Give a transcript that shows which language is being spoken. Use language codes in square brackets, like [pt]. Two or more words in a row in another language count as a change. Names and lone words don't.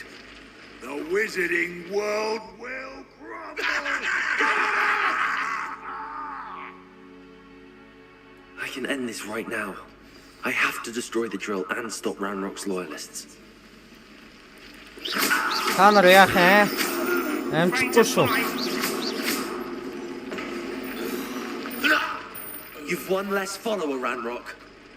[en] The wizarding world will crumble. I can end this right now. I have to destroy the drill and stop Ranrock's loyalists. [mn] Та нар яах вэ? Амтгүй шүү. [en] You've one less follower, Ranrock.